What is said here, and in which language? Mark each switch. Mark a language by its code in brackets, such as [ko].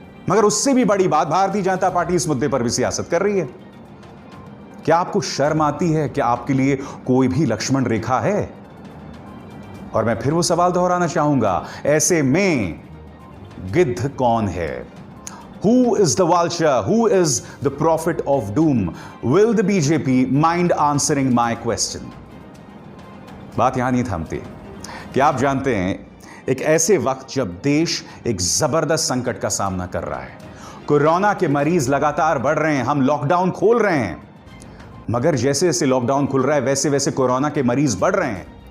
[hi] मगर उससे भी बड़ी बात, भारतीय जनता पार्टी इस मुद्दे पर भी सियासत कर रही है। क्या आपको शर्म आती है? क्या आपके लिए कोई भी लक्ष्मण रेखा है? और मैं फिर वो सवाल दोहराना चाहूंगा, ऐसे में गिद्ध कौन है? [en] Who is the vulture? Who is the prophet of doom? Will the BJP mind answering my question? [hi] बात यहां नहीं थमती। क्या आप जानते हैं, एक ऐसे वक्त जब देश एक जबरदस्त संकट का सामना कर रहा है, कोरोना के मरीज लगातार बढ़ रहे हैं, हम लॉकडाउन खोल रहे हैं, मगर जैसे जैसे लॉकडाउन खुल रहा है वैसे वैसे कोरोना के मरीज बढ़ रहे हैं।